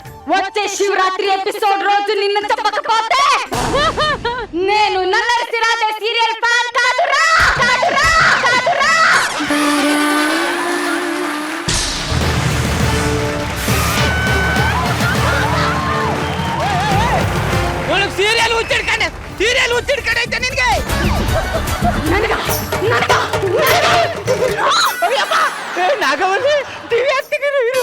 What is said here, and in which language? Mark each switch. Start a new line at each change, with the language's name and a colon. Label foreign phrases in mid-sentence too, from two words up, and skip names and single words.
Telugu: వచ్చే శివరాత్రి ఎపిసోడ్ రోజు నిన్ను చెప్పకపోతే నేను నల్లరసి రాధే
English: serial fan
Telugu: కాదురా కాదురా కాదురా.
Kannada: ಒಳಗ್ ಸೀರಿಯಲ್ ಹುಚ್ಚಿಡ್ಕಂಡೆ ಐತೆ ನಿನ್ಗೆ. ಅಯ್ಯಪ್ಪ, ಏ ನಾಗವಲ್ಲಿ ಟಿವಿ ಹಾಕ್ತಿದ್ದೀರಿ ಇರು.